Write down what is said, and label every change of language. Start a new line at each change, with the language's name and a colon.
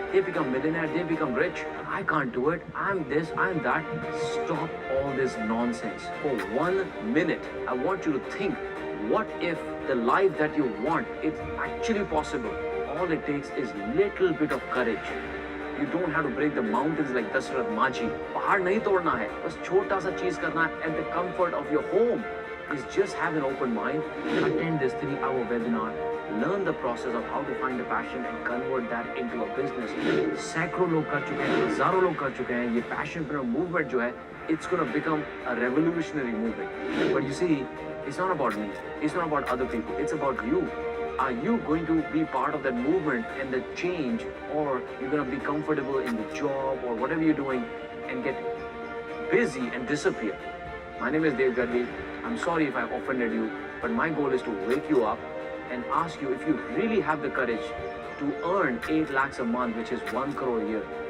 English: They become millionaire, they become rich. I can't do it. I'm this, I'm that. Stop all this nonsense. For 1 minute, I want you to think, what if the life that you want is actually possible? All it takes is little bit of courage. You don't have to break the mountains like Dasarath Maji.
Hindi: पहाड़ नहीं तोड़ना है, बस छोटा सा चीज करना है
English: at the comfort of your home. Is just have an open mind, attend this 3-hour webinar, learn the process of how to find a passion and convert that into a business.
Hindi: सैकड़ों लोग कर चुके हैं, हजारों लोग कर चुके हैं. ये passionpreneur movement जो है,
English: it's gonna become a revolutionary movement. But you see, it's not about me, it's not about other people, it's about you. Are you going to be part of that movement and the change, or you're going to be comfortable in the job or whatever you're doing and get busy and disappear? My name is Dave Gaddi. I'm sorry if I've offended you, but my goal is to wake you up and ask you if you really have the courage to earn 8 lakhs a month, which is 1 crore a year.